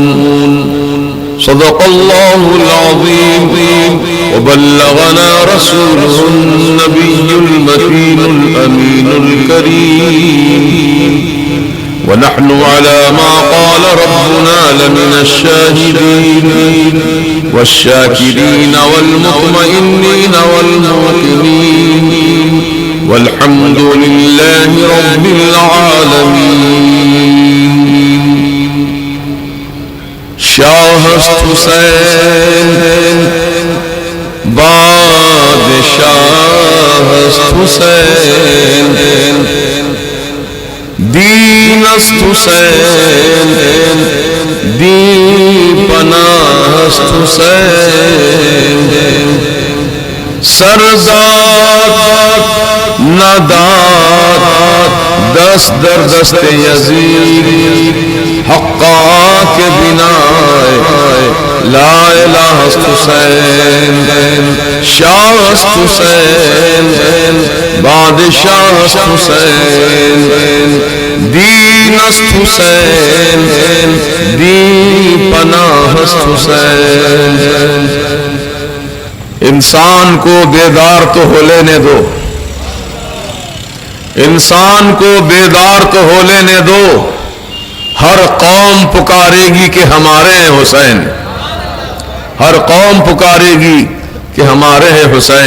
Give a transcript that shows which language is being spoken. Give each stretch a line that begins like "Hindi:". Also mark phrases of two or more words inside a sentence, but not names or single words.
Arabic: صدق الله العظيم وبلغنا رسوله النبي المكين الأمين الكريم، ونحن على ما قال ربنا لمن الشاهدين والشاكرين والمطمئنين والموقنين، والحمد لله رب العالمين.
Persian: شاہ حسین بادشاہ حسین، دین است حسین، دین پناہ است حسین، سرزاد نداد دست در دست یزید، حقا کے بنا لا الہ است حسین، شاہ است حسین، بادشاہ است حسین، دین است حسین، دین پناہ است حسین.
Urdu: انسان کو بیدار تو ہو لینے دو، انسان کو بیدار تو ہو لینے دو، ہر قوم پکارے گی کہ ہمارے ہیں حسین، ہر قوم پکارے گی کہ ہمارے ہیں حسین.